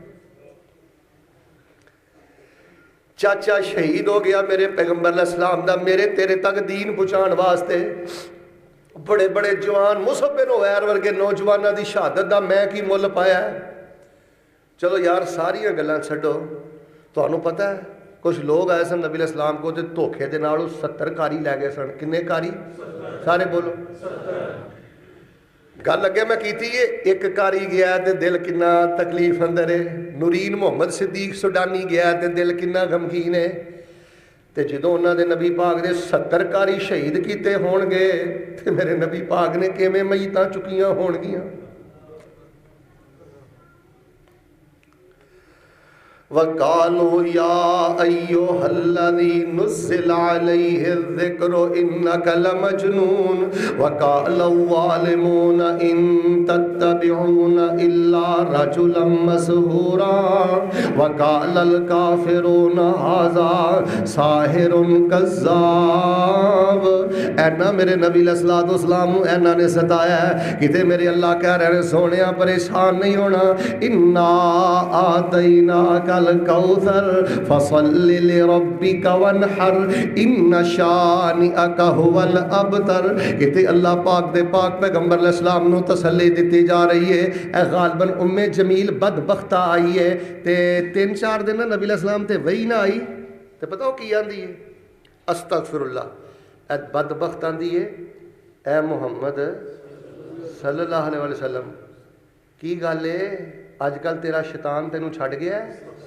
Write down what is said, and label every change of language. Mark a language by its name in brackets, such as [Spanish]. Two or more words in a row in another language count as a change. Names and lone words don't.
[Punjabi] چاچا شہید ہو گیا میرے پیغمبر [Arabic] علیہ السلام [Punjabi] دا میرے تیرے تک دین پہنچان واسطے، بڑے بڑے جوان مصعب بن عمیر ورگے نوجواناں دی شہادت دا میں کی مل پایا ہے؟ چلو یار ساریاں گلاں چھڈو، تانوں پتہ ہے کچھ لوگ آئے سن نبی [Arabic] علیہ السلام [Punjabi] کو تے دھوکھے دے نال 70 کاری لے گئے سن، کنے کاری؟ سارے بولو گل لگے میں کیتی ہے، ایک کاری گیا تے دل کنا تکلیف اندر ہے، نورین محمد صدیق سڈانی گیا تے دل کنا غمگین ہے، تے جدو انہاں دے نبی پاک نے 70 کاری شہید کیتے ہون گے تے میرے نبی پاک نے کیویں میتاں چکیاں ہون گیاں؟ [Arabic] وَقَالُوا يَا أَيُّهَا الَّذِي نُزِّلَ عَلَيْهِ الذِّكْرُ إِنَّكَ لَمَجْنُونَ وَقَالَ الظَّالِمُونَ إِن تَتَّبِعُونَ إِلَّا رَجُلًا مَسْحُورًا وَقَالَ الْكَافِرُونَ هَذَا سَاحِرٌ كَذَّابٌ۔ [Punjabi] اینا میرے نبی [Arabic] علیہ السلام [Punjabi] اینا نے ستایا ہے، کتے میرے اللہ کہہ رہے ہیں سونیا پریشان نہیں ہونا، [Arabic] اِنَّا آتَيْنَاكَ الکوثر فصل لربک وانحر ان شانئک هو الابتر۔ [Punjabi] کہتے اللہ پاک دے پاک پیغمبر [Arabic] علیہ السلام [Punjabi] نو تسلی دیتی جا رہی ہے، اے غالباً ام جمیل بدبختہ آئی ہے، تے 3-4 دن نبی [Arabic] علیہ السلام [Punjabi] تے وہی نہ آئی، تے پتہ ہو کی آندی ہے؟ [Arabic] استغفر اللہ، [Punjabi] اے بدبخت آندی ہے اے محمد [Arabic] صلی اللہ علیہ وسلم [Punjabi] کی گل ہے اج کل تیرا شیطان تینوں چھڑ گیا ہے؟